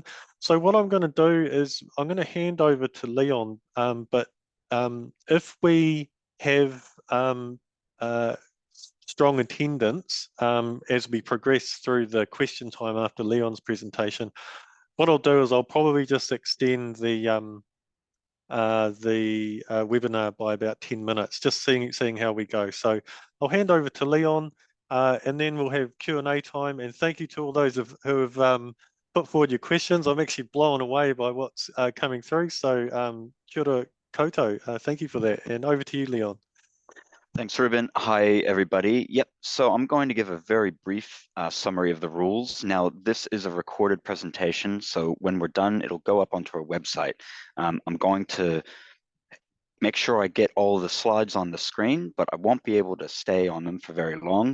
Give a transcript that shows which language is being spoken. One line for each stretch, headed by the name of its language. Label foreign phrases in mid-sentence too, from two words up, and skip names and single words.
English: So what I'm going to do is I'm going to hand over to Leon, but if we have strong attendance as we progress through the question time after Leon's presentation, what I'll do is I'll probably just extend the webinar by about 10 minutes, just seeing how we go. So I'll hand over to Leon, and then we'll have Q&A time. And thank you to all those who have put forward your questions. I'm actually blown away by what's coming through.
Māori: So kia ora koutou,
English: thank you for that. And over to you, Leon. Thanks, Ruben. Hi, everybody. Yep, so I'm going to give a very brief summary of the rules. Now, this is a recorded presentation, so when we're done, it'll go up onto our website. I'm going to make sure I get all the slides on the screen, but I won't be able to stay on them for very long.